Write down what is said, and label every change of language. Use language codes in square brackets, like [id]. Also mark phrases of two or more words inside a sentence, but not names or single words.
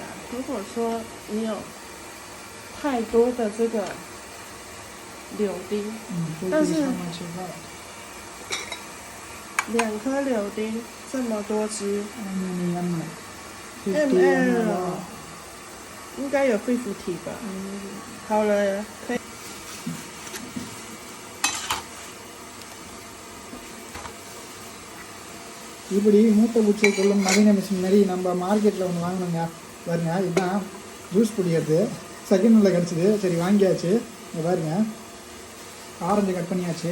[zh] 如果说你有太多的这个柳丁，但是2颗柳丁这么多汁 ，ml 应该有50吧。好了，可以。 [ta] இப்படி மூட்டை பூச்சியை கொள்ளும் நவீன மிஷினரி நம்ம மார்க்கெட்டில் ஒன்று வாங்கினோங்க பாருங்க. இதுதான் ஜூஸ் பிடிக்கிறது. [en] second handில் [ta] கிடச்சிது. சரி வாங்கியாச்சு. இங்கே பாருங்க, ஆரஞ்சு கட் பண்ணியாச்சு.